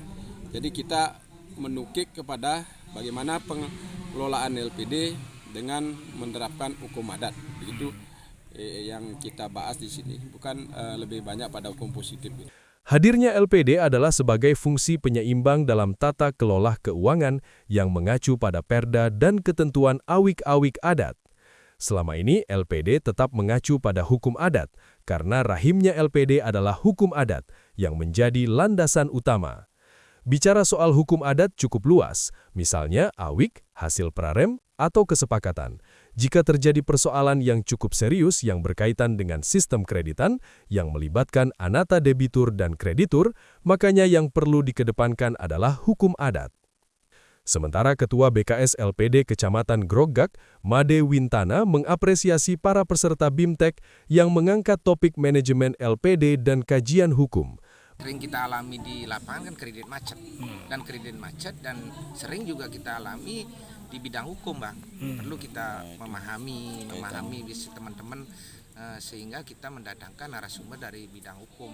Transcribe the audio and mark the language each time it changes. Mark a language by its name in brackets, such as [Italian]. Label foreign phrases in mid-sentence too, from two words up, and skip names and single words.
[Indonesian] Jadi kita menukik kepada bagaimana pengelolaan LPD dengan menerapkan hukum adat. Begitu yang kita bahas di sini, bukan lebih banyak pada hukum positif. Hadirnya LPD adalah sebagai fungsi penyeimbang dalam tata kelola keuangan yang mengacu pada Perda dan ketentuan awik-awik adat. Selama ini LPD tetap mengacu pada hukum adat karena rahimnya LPD adalah hukum adat yang menjadi landasan utama. Bicara soal hukum adat cukup luas, misalnya awik, hasil prarem, atau kesepakatan. Jika terjadi persoalan yang cukup serius yang berkaitan dengan sistem kreditan yang melibatkan anata debitur dan kreditur, makanya yang perlu dikedepankan adalah hukum adat. Sementara Ketua BKS LPD Kecamatan Grogak, Made Wintana, mengapresiasi para peserta BIMTEK yang mengangkat topik manajemen LPD dan kajian hukum. Sering kita alami di lapangan kan kredit macet, dan sering juga kita alami di bidang hukum, Bang. Perlu kita memahami bisa teman-teman sehingga kita mendatangkan narasumber dari bidang hukum.